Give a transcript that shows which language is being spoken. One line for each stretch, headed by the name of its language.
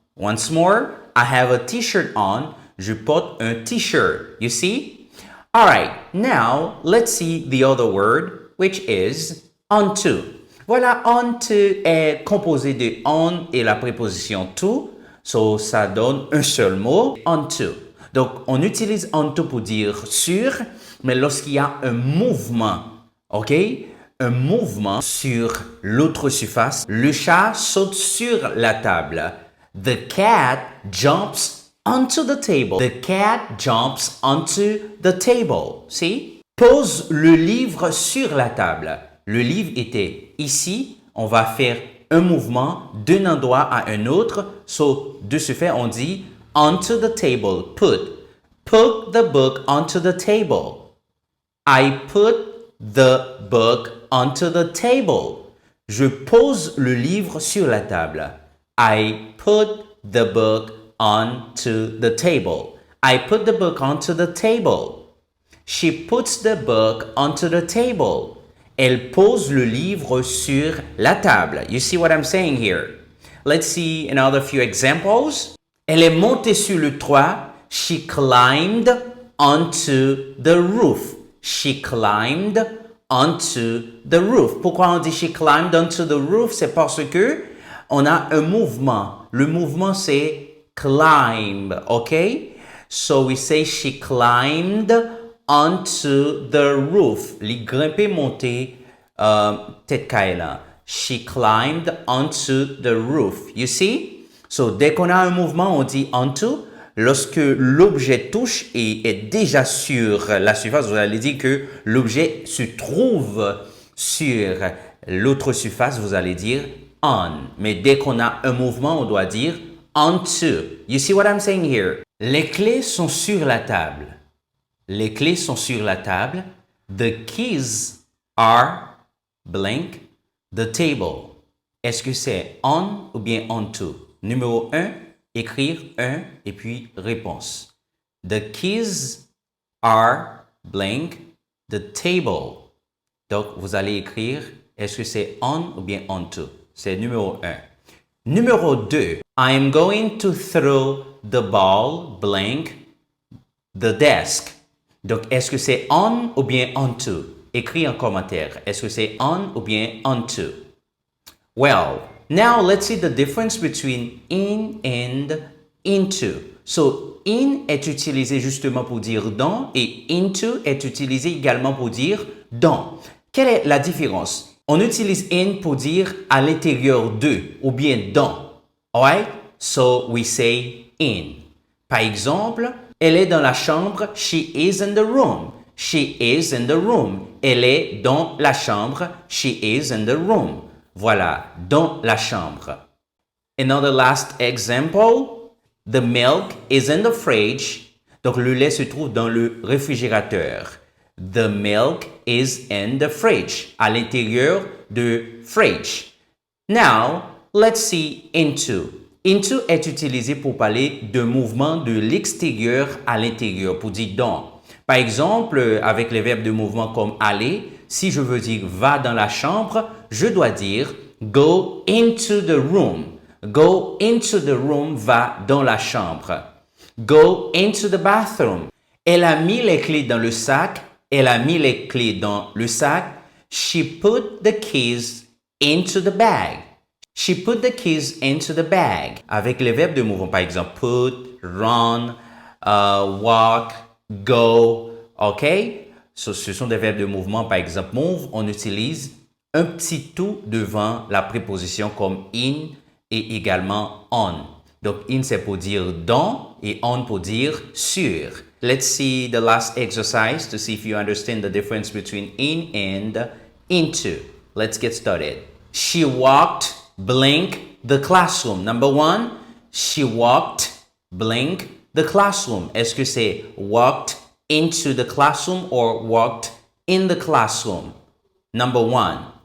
English: Once more, I have a t-shirt on.
French: Je porte un t-shirt.
English: You see? All right, now let's see the other word, which is onto.
French: Voilà, onto est composé de on et la préposition to. So, ça donne un seul mot, onto. Donc, on utilise onto pour dire sur, mais lorsqu'il y a un mouvement, ok? Un mouvement sur l'autre surface. Le chat saute sur la table.
English: The cat jumps onto the table. The cat jumps onto the table. See?
French: Pose le livre sur la table. Le livre était ici. On va faire un mouvement d'un endroit à un autre. So, de ce fait, on dit
English: onto the table. Put the book onto the table. I put the book onto the table.
French: Je pose le livre sur la table.
English: I put the book onto the table. I put the book onto the table. She puts the book onto the table.
French: Elle pose le livre sur la table.
English: You see what I'm saying here? Let's see another few examples.
French: Elle est montée sur le toit.
English: She climbed onto the roof. She climbed onto the roof.
French: Pourquoi on dit
English: she climbed onto the roof?
French: C'est parce que on a un mouvement. Le mouvement, c'est climb, okay?
English: So we say she climbed onto the roof. Li grimper, monter, tête kaila. She climbed onto the roof. You see?
French: So, dès qu'on a un mouvement, on dit onto. Lorsque l'objet touche et est déjà sur la surface, vous allez dire que l'objet se trouve sur l'autre surface, vous allez dire on. Mais dès qu'on a un mouvement, on doit dire onto.
English: You see what I'm saying here?
French: Les clés sont sur la table. Les clés sont sur la table.
English: The keys are blank the table.
French: Est-ce que c'est on ou bien onto? Numéro 1, écrire 1 et puis réponse.
English: The keys are blank the table.
French: Donc, vous allez écrire est-ce que c'est on ou bien onto? C'est numéro 1. Numéro 2.
English: I am going to throw the ball blank the desk.
French: Donc, est-ce que c'est on ou bien onto? Écris en commentaire. Est-ce que c'est on ou bien onto?
English: Well, now let's see the difference between in and into.
French: So, in est utilisé justement pour dire dans et into est utilisé également pour dire dans. Quelle est la différence? On utilise in pour dire à l'intérieur de ou bien dans. Alright?
English: So, we say in.
French: Par exemple, elle est dans la chambre.
English: She is in the room. She is in the room.
French: Elle est dans la chambre.
English: She is in the room.
French: Voilà, dans la chambre.
English: Another last example. The milk is in the fridge.
French: Donc, le lait se trouve dans le réfrigérateur.
English: The milk is in the fridge.
French: À l'intérieur de
English: fridge. Now, let's see into.
French: Into est utilisé pour parler de mouvement de l'extérieur à l'intérieur, pour dire dans. Par exemple, avec les verbes de mouvement comme aller, si je veux dire va dans la chambre, je dois dire
English: go into the room. Go into the room,
French: va dans la chambre.
English: Go into the bathroom.
French: Elle a mis les clés dans le sac. Elle a mis les clés dans le sac.
English: She put the keys into the bag. She put the keys into the bag.
French: Avec les verbes de mouvement, par exemple, put, run, walk, go, OK? Ce sont des verbes de mouvement, par exemple, move, on utilise un petit tout devant la préposition comme in et également on. Donc, in, c'est pour dire dans et on pour dire sur.
English: Let's see the last exercise to see if you understand the difference between in and into. Let's get started. She walked blank the classroom. Number 1, she walked blank the classroom.
French: Est-ce que c'est
English: walked into the classroom
French: or walked in the classroom? Number 1.